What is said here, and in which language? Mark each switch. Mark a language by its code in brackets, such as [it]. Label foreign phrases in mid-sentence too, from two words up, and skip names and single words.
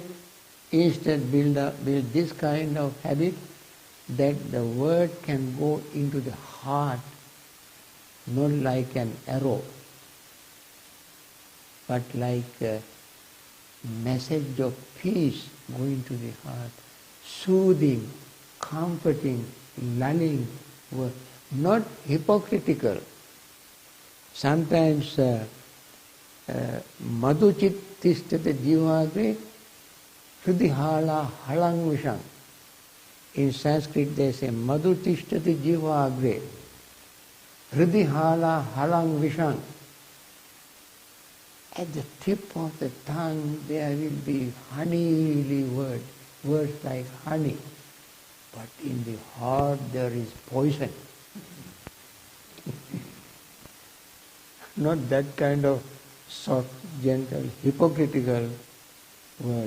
[en] Instead, build this kind of habit, that the word can go into the heart, not like an arrow, but like a message of peace going to the heart, soothing, comforting, lulling word, not hypocritical. [sa] Sometimes मधुचित् तिष्ठत जिह्वाग्रे हृदहल हलं विषं. [en] In Sanskrit they say [sa] मधु तिष्ठति जिह्वाग्रे हृदहल हलं विषं. [en] At the tip of the tongue there will be honeyly words like honey. But in the heart there is poison. Not that kind of soft, gentle, hypocritical word.